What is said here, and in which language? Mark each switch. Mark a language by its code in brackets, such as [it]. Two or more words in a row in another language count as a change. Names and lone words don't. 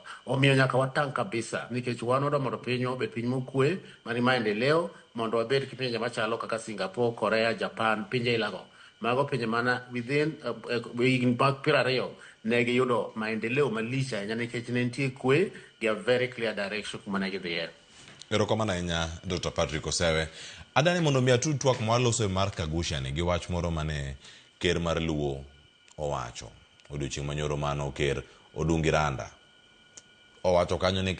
[luo] Omiyo nyaka watang' kabisa, nikech wan wadwa mondo pinywa obed piny mokwe, mani maendeleo, mondo wabed pinje machalo kaka Singapore, Korea, Japan, pinje ilago. Mago pinje mana within higni mag 20 ne giyudo maendeleo malich ahinya, nikech ne nitie kwe gi [en] a very clear direction [luo] kuma ne gidhiye. Erokamano ahinya Dr. Patrick Osewe. Adani mondo mi atud twak mwaloso mar Kagusha ni gi wach moro mane ker mar Luo owacho odiochieng' manyoro mano ker Odungi Randa owacho kanyo ni